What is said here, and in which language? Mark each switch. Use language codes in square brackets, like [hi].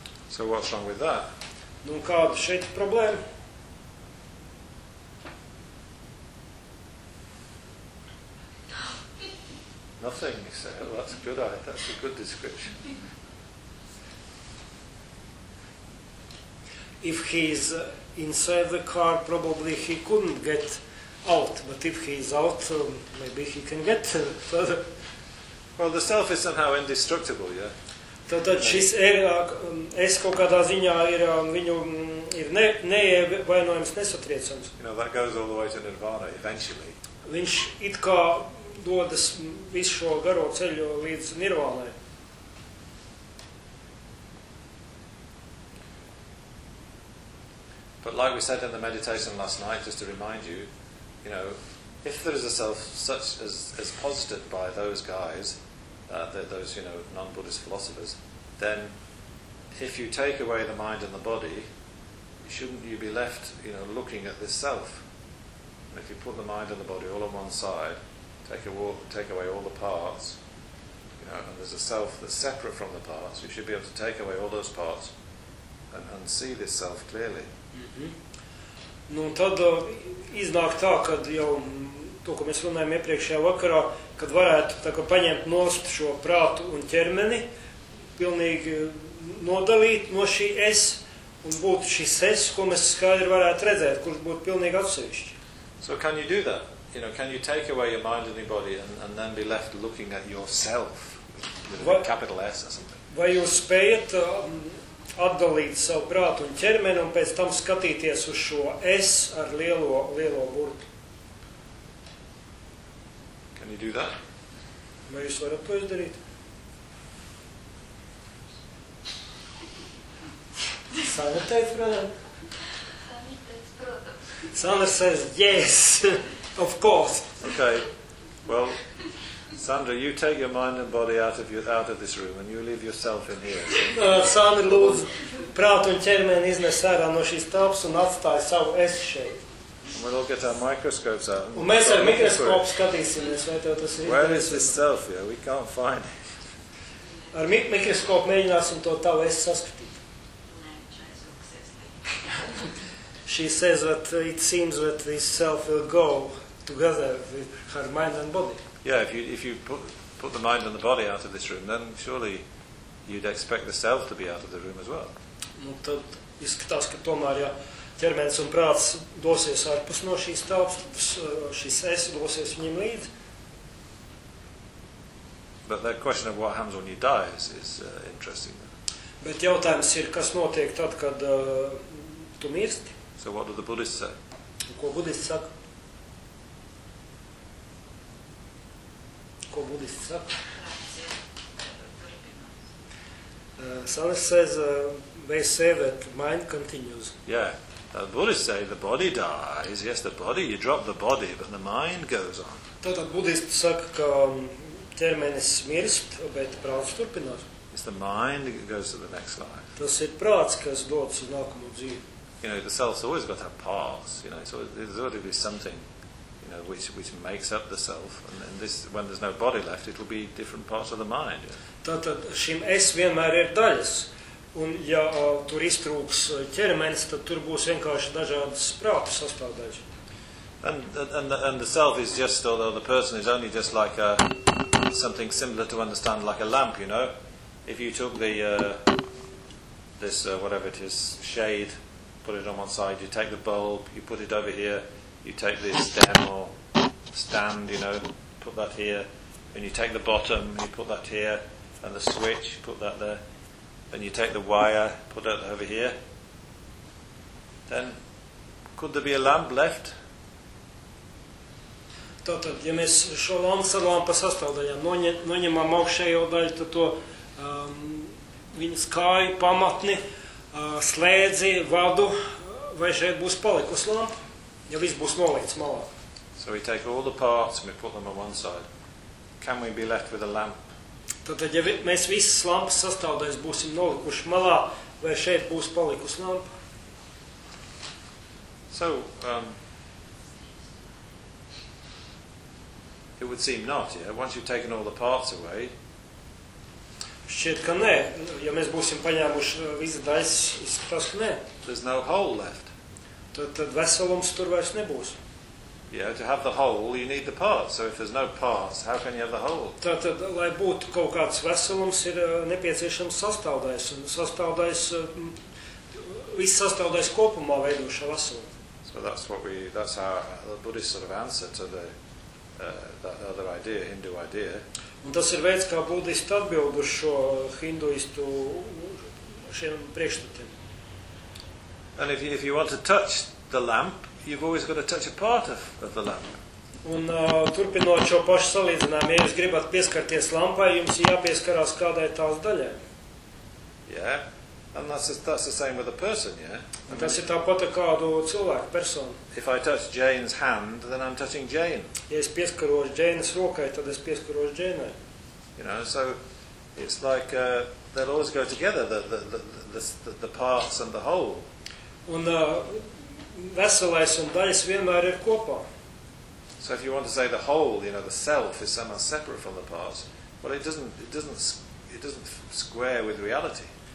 [en] So what's wrong with that? [lv] Nu, kāda šeit problēma? [en] Nothing, you say. Well, that's a good description. if he is inside the car, probably he couldn't get out, but if he is out, maybe he can get further. Well, the self is somehow indestructible, yeah? [lv] Tātad šis es kaut kādā ziņā ir viņu ir neievainojams, nesatriecams. [en] You know, that goes all the way to nirvana, eventually. [lv] Viņš it kā dodas visu šo garo ceļu līdz nirvānai. [en] But like we said in the meditation last night, just to remind you, you know, if there is a self such as posited by those guys, those, you know, non-Buddhist philosophers, then if you take away the mind and the body, shouldn't you be left, you know, looking at this self? And if you put the mind and the body all on one side, take away all the parts, you know, and there's a self that's separate from the parts, you should be able to take away all those parts and see this self clearly. Mm-hmm. [lv] Nu, tad iznāk tā, kad jau to, ko mēs runājam iepriekšējā vakarā, kad varētu tā kā paņemt nost šo prātu un ķermeni, pilnīgi nodalīt no šī es, un būt šis es, ko mēs skaidri varētu redzēt, kurš būtu pilnīgi atsevišķi. [en] So can you do that? You know, can you take away your mind and your body and then be left looking at yourself, with a capital S or something? [lv] Vai jūs spējat atdalīt savu prātu un ķermeni un pēc tam skatīties uz šo es ar lielo burtu? [en] Can you do that? [lv] Vai jūs varat to izdarīt? Sandra teica, protams. [en] Sandra says, yes, of course. Okay, well, Sandra, you take your mind and body out of this room and you leave yourself in here. [lv] Sandra, lūdzu, prātu un ķermeni iznes ārā no šīs telpas un atstāj savu es šeit. [en] And we'll all get our microscopes out. [lv] Un mēs ar mikroskopu skatīsimies, vai tev tas ir. [en] Where is this self? Yeah, we can't find it. [lv] Ar mikroskopu mēģināsim to tavu es saskatīt. [en] She says that it seems that this self will go together with her mind and body. Yeah, if you put the mind and the body out of this room, then surely you'd expect the self to be out of the room as well. [lv] Nu, tad izskatās, ka tomēr, ja ķermenis un prāts dosies ārpus no šīs telpas, šis es dosies viņam līdzi. [en] But the question of what happens when you die is interesting. [lv] Bet jautājums ir, kas notiek tad, kad tu mirsti? [en] So what do the Buddhists say? [lv] Ko Buddhists saka? Ko Buddhists saka? [en] Sanas says, they say that mind continues. Yeah. The Buddhists say the body dies. Yes, the body, you drop the body, but the mind goes on. [lv] Tātad Buddhists saka, ka ķermenis mirst, bet prāts turpinās. [en] It's the mind that goes to the next life. [lv] Tas ir prāts, kas dodas uz nākamo dzīvi. [en] You know, the self's always got to have parts. You know, so there's always got to be something, you know, which makes up the self. And then this, when there's no body left, it'll be different parts of the mind. Yeah. [lv] Tātad šim es vienmēr ir daļas. Un ja tur iztrūks ķermenis, tad tur būs vienkārši dažādas prāta sastāvdaļas. [en] And the self is just, or the person is only just like a, something similar to understand, like a lamp, you know. If you took the, this, whatever it is, shade, put it on one side, you take the bulb, you put it over here, you take the stem or stand, you know, put that here, and you take the bottom, you put that here, and the switch, put that there, and you take the wire, put it over here, then could there be a lamp left? [lv] Tātad, ja mēs šo lampu sadalām pa sastāvdaļām, noņemam augšējo daļu, tad to viņa skāju pamatni, slēdzi, vadu, vai šeit būs palikus lampa, ja viss būs nolīts malā. [en] So we take all the parts and we put them on one side. Can we be left with a lamp? [lv] Tātad, ja mēs visas lampas sastāvdaļas būsim nolikuši malā, vai šeit būs palikus lampa? [en] So, it would seem not, yeah? Once you've taken all the parts away, [lv] šķiet, ka nē. Ja mēs būsim paņēmuši visu daļas, izskatās, ka nē. [en] There's no hole left. [lv] Tad veselums tur vairs nebūs. [en] Yeah, to have the hole, you need the parts. So if there's no parts, how can you have the hole? [lv] Tad, lai būtu kaut kāds veselums, ir nepieciešams sastāvdaļas. Un sastāvdaļas viss sastāvdaļas kopumā veidošā vasala. [en] So that's what that's our Buddhist sort of answer to the that other idea, Hindu idea. [lv] Un tas ir veids, kā budisti atbild uz šo hinduistu šiem priekšstatiem. [en] And if you want to touch the lamp, you've always got to touch a part of the lamp. [lv] Un turpinot šo pašu salīdzinājumu, ja jūs gribat pieskarties lampai, jums ir jāpieskarās kādai tās daļai. [en] Yeah. And that's the same with a person, yeah. [lv] Un tas ir tāpat ar kādu cilvēku personu. [en] If I touch Jane's hand, then I'm touching Jane. [lv] Ja es pieskaros Jane's rokai, tad es pieskaros Jane'ai. [en] You know, so it's like they'll always go together, the parts and the whole. [lv] Un veselais un daļas vienmēr ir kopā. [en] So if you want to say the whole, you know, the self is somehow separate from the parts, well, it doesn't square with reality.